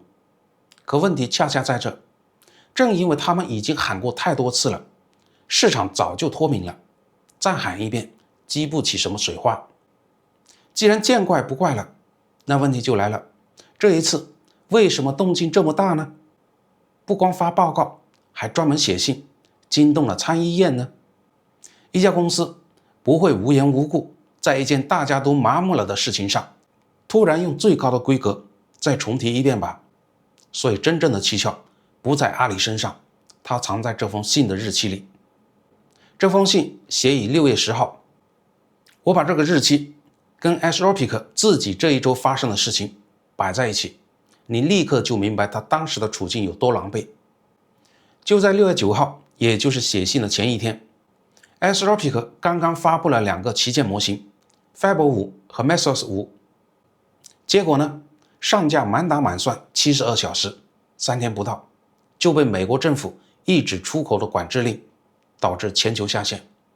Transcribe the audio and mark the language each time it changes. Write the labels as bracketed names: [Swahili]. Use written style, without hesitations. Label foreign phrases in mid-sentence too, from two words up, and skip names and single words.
[Chinese] 可問題恰恰在這，正因為他們已經喊過太多次了，市場早就脫敏了，再喊一遍激不起什麼水花。既然見怪不怪了，那問題就來了，這一次為什麼動靜這麼大呢？不光發報告，還專門寫信，驚動了參議院呢？一家公司不會無緣無故在一件大家都麻木了的事情上，突然用最高的規格再重提一遍吧。所以真正的蹊蹺不在阿里身上，它藏在這封信的日期裡。這封信寫於6月10號，我把這個日期跟 Anthropic 自己這一周發生的事情擺在一起，你立刻就明白他當時的處境有多狼狽。就在6月9號，也就是寫信的前一天， Anthropic 剛剛發布了2個旗艦模型 Fable 5和 Mesos 5，結果呢，上架滿打滿算72小時，3天不到就被美國政府一紙出口的管制令，導致全球下線。